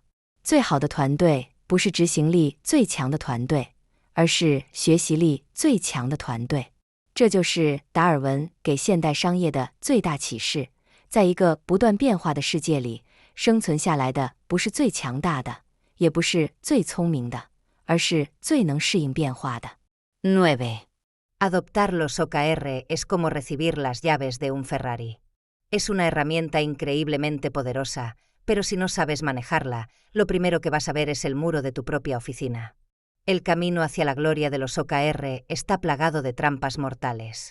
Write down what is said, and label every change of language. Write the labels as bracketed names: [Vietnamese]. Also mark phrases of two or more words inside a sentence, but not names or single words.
[Chinese] 最好的团队不是执行力最强的团队，而是学习力最强的团队。这就是达尔文给现代商业的最大启示。在一个不断变化的世界里，生存下来的不是最强大的，也不是最聪明的，而是最能适应变化的。 9. [Spanish] Adoptar los OKR es como recibir las llaves de un Ferrari. Es una herramienta increíblemente poderosa, pero si no sabes manejarla, lo primero que vas a ver es el muro de tu propia oficina. El camino hacia la gloria de los OKR está plagado de trampas mortales.